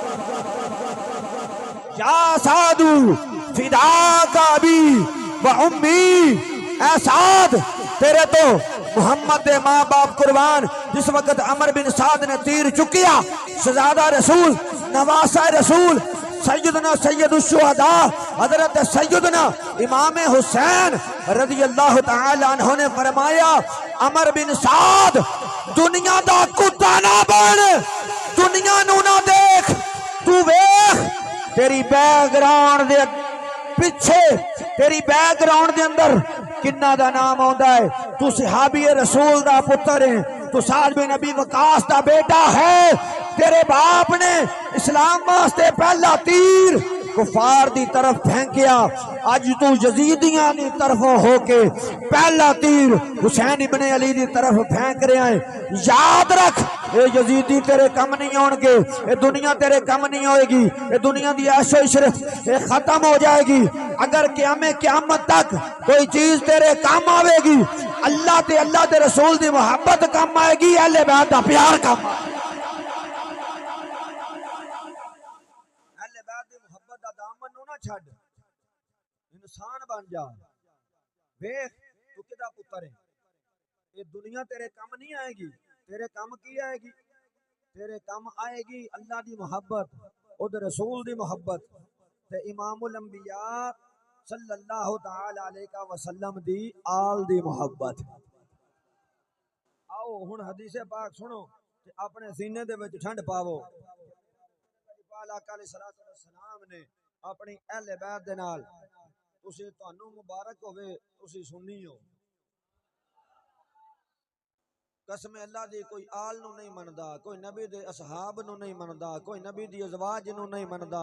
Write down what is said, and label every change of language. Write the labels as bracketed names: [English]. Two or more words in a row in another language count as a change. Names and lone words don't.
[Arabic] يا سعد فداك أبي وأمي, [Punjabi] اے سعد تیرے تو محمد دے ماں باپ قربان. جس وقت عمر بن سعد نے تیر چکیا، شہزادہ رسول نواسہ رسول سیدنا سید الشہداء حضرت سیدنا امام حسین [Arabic] رضي الله تعالى عنه [Punjabi] نے فرمایا، عمر بن سعد دنیا دا کتا نہ بن، دنیا نو نہ دیکھ، تو ویکھ تیری بیک گراؤنڈ دے پچھے، تیری بیک گراؤنڈ دے اندر کنہاں دا نام آؤندا ہے. تو صحابی رسول دا پتر ہے، تو سعد بن ابی وقاص دا بیٹا ہے. تیرے باپ نے اسلام واسطے پہلا تیر کفار دی طرف پھینکیا، اج تو یزیدیاں دی طرف ہو کے پہلا تیر حسین ابن علی دی طرف پھینک رہا ہے. یاد رکھ، یہ یزیدی تیرے کم نہیں آؤنگے، یہ دنیا تیرے کم نہیں ہوئے گی، یہ دنیا دی عیش و عشرت یہ ختم ہو جائے گی. اگر قیامت تک کوئی چیز تیرے کام آوے گی، اللہ تے رسول دی محبت کم آئے گی، اہل بیت دا پیار کم آئے گا. چھڈ انسان بن جا، ویکھ تو کدا پتر ہے، یہ دنیا تیرے کم نہیں آئے گی، تیرے کم کی آئے گی، تیرے کم آئے گی اللہ دی محبت، ادھر رسول دی محبت تے امام الانبیاء [Arabic] صلى الله تعالى عليه وسلم [Punjabi] دی آل دی محبت. آؤ ہن حدیث پاک سنو تے اپنے سینے دے وچ ٹھنڈ پاؤ. آقا [Arabic] عليه الصلاة والسلام [Punjabi] نے اپنی اہل بیت دے نال، تسی تہانوں مبارک ہووے، تسی سنی ہو، قسم اللہ دی کوئی آل نو نہیں مندا، کوئی نبی دے اصحاب نو نہیں مندا، کوئی نبی دی ازواج نو نہیں مندا.